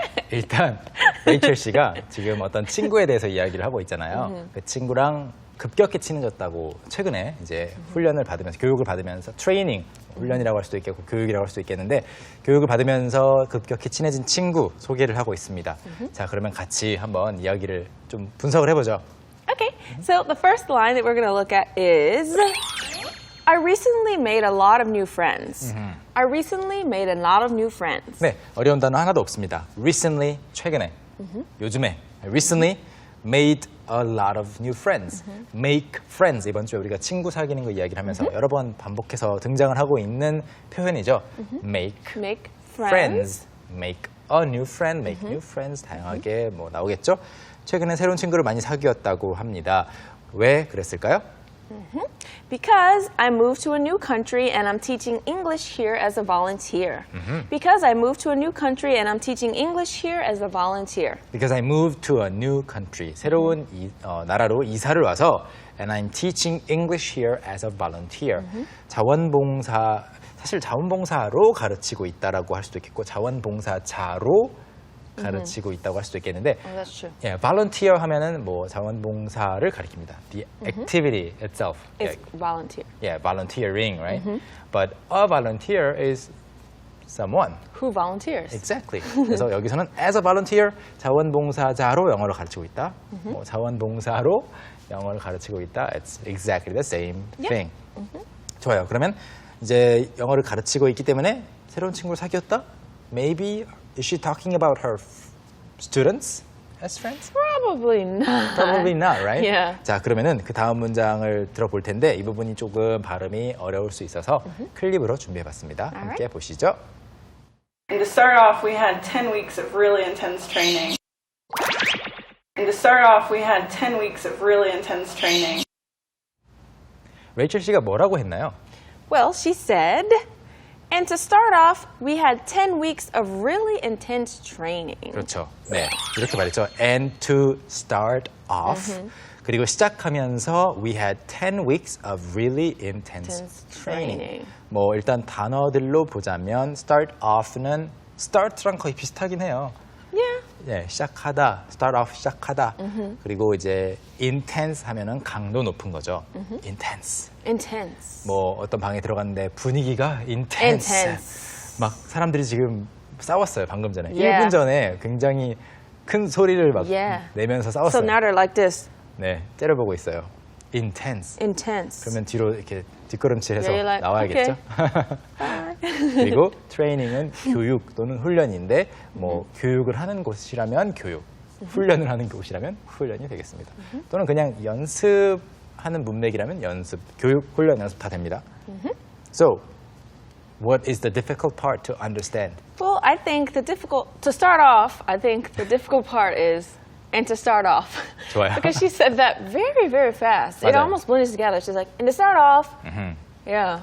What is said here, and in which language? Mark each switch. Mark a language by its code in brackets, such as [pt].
[ko] 일단 레이첼 씨가 지금 어떤 친구에 대해서 이야기를 하고 있잖아요. 그 친구랑 급격히 친해졌다고 최근에 이제 훈련을 받으면서 교육을 받으면서 트레이닝 훈련이라고 할 수도 있겠고 교육이라고 할 수도 있겠는데 교육을 받으면서 급격히 친해진 친구 소개를 하고 있습니다. 자, 그러면 같이 한번 이야기를 좀 분석을 해보죠. [en] Okay, so the first line that we're going to look at is I recently made a lot of new friends. I recently made a lot of new friends. [ko] 네, 어려운 단어 하나도 없습니다. Recently, 최근에, 요즘에. [en] Recently made a lot of new friends. Make friends. [ko] 이번 주에 우리가 친구 사귀는 거 이야기를 하면서 여러 번 반복해서 등장을 하고 있는 표현이죠. [en] Make Make friends. Make a new friend. Make new friends. [ko] 다양하게 뭐 나오겠죠. 최근에 새로운 친구를 많이 사귀었다고 합니다. 왜 그랬을까요? [en] Because I moved to a new country and I'm teaching English here as a volunteer. Because I moved to a new country and I'm teaching English here as a volunteer. Because I moved to a new country. [ko] 새로운 나라로 이사를 와서 [en] and I'm teaching English here as a volunteer. [ko] 자원봉사, 사실 자원봉사로 가르치고 있다라고 할 수도 있겠고 자원봉사자로 가르치고 있다고 할 수도 있겠는데 [en] Oh, that's true. [ko] 예, volunteer 하면은 뭐 자원봉사를 가리킵니다. [en] The activity itself. It's volunteer. Yeah, volunteering, right? But a volunteer is someone. Who volunteers? Exactly. [ko] 그래서 여기서는 [en] as a volunteer, [ko] 자원봉사자로 영어를 가르치고 있다. 뭐 자원봉사로 영어를 가르치고 있다. [en] It's exactly the same thing. [ko] 좋아요. 그러면 이제 영어를 가르치고 있기 때문에 새로운 친구를 사귀었다? [en] Maybe is she talking about her students as friends? Probably not. Probably not, right? Yeah. [ko] 자, 그러면은 그 다음 문장을 들어볼 텐데 이 부분이 조금 발음이 어려울 수 있어서 클립으로 준비해봤습니다. 함께 보시죠. [en] And to start off, we had 10 weeks of really intense training. And to start off, we had 10 weeks of really intense training. [ko] 레이첼 씨가 뭐라고 했나요? [en] Well, she said, and to start off, we had 10 weeks of really intense training. [ko] 그렇죠. 네, 이렇게 말했죠. [en] And to start off. [ko] 그리고 시작하면서 [en] we had 10 weeks of really intense training. [ko] 뭐 일단 단어들로 보자면 start off는 start랑 거의 비슷하긴 해요. [en] Yeah. [ko] 네, 시작하다, start off 시작하다. 그리고 이제 intense 하면은 강도 높은 거죠. [en] intense. Intense. [ko] 뭐 어떤 방에 들어갔는데 분위기가 intense. 막 사람들이 지금 싸웠어요, 방금 전에. [en] Yeah. [ko] 1분 전에 굉장히 큰 소리를 막 [en] Yeah. [ko] 내면서 [en] So [ko] 싸웠어요. [en] now they're like this. [ko] 네, 째려보고 있어요. intense. [en] Intense. [ko] 그러면 뒤로 이렇게 뒷걸음질해서 [en] Yeah, you're like, [ko] 나와야겠죠. 그리고 트레이닝은 교육 또는 훈련인데 뭐 교육을 하는 곳이라면 교육, 훈련을 하는 곳이라면 훈련이 되겠습니다. 또는 그냥 연습하는 문맥이라면 연습, 교육, 훈련, 연습 다 됩니다. [en] So, what is the difficult part to understand? Well, I think to start off, I think the difficult part is and to start off. [ko] 좋아요. [en] Because she said that very, very fast. It [ko] 맞아요. [en] almost blends together. She's like, and to start off. Yeah.